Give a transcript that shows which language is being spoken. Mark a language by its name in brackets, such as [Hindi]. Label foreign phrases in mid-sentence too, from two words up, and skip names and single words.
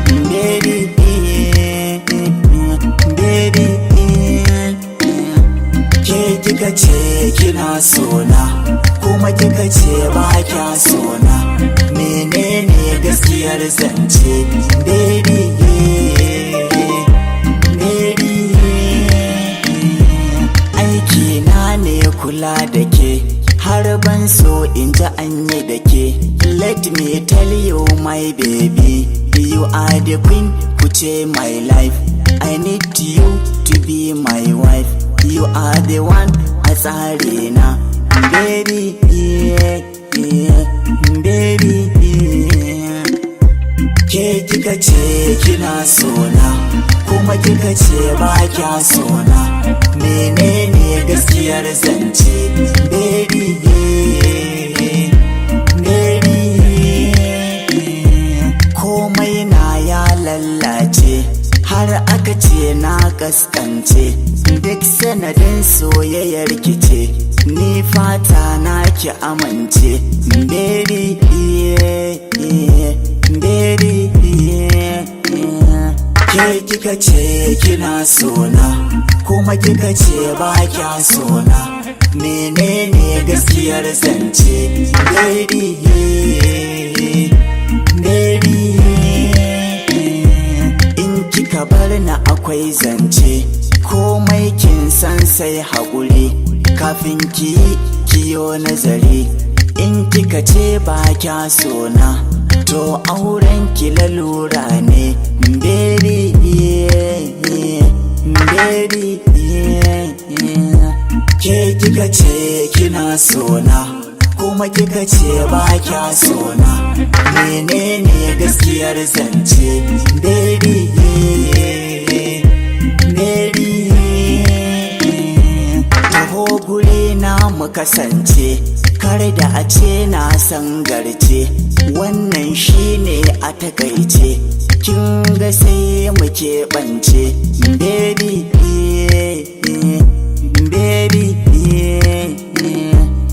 [English] Baby, baby, [Hausa] ke kika ce kina so na, kuma kika ce ba kya so na. Menene gaskiyar zance? [English] Baby, baby, [Hausa] aiki na ne kula da ke, har ban so in ji an yi da ke. [English] Let me tell you my baby, you are the queen, kuce my life. I need you to be my wife. You are the one [Hausa] a tsare na. [English] Baby, yeah, yeah, baby, yeah. [Hausa] Ke kika ce kina so na, kuma kika ce ba kya so na. Menene gaskiyar zance? [English] Baby, yeah, baby, [Hausa] komai na ya lallace, har aka ce na kaskance. Duk sanadin soyayyar ki ce, ni fata na ki amince. [English] Baby, yeah, yeah, baby, yeah, yeah. [Hausa] Ke kika ce kina so na, kuma kika ce ba kya so na. Menene gaskiyar zance? [English] Baby, yeah, baby, yeah. [Hausa] In kika bar ni akwai zance, komai kin san sai haƙuri. Kafin ki yi, ki yo nazari. In kika ce ba kya so na, to auren ki lalura ne. [English] Baby, yeah, yeah, baby, yeah, yeah. [Hausa] Ke kika ce kina so na, kuma kika ce ba kya so na. Menene gaskiyar zance? [English] Baby, yeah, baby, [Hausa] taho guri na mu kasance, kar da a ce na san garce. Wannan shine a takaice, kin ga sai mu keɓance. [English] Baby, yeah, yeah, baby, yeah, yeah.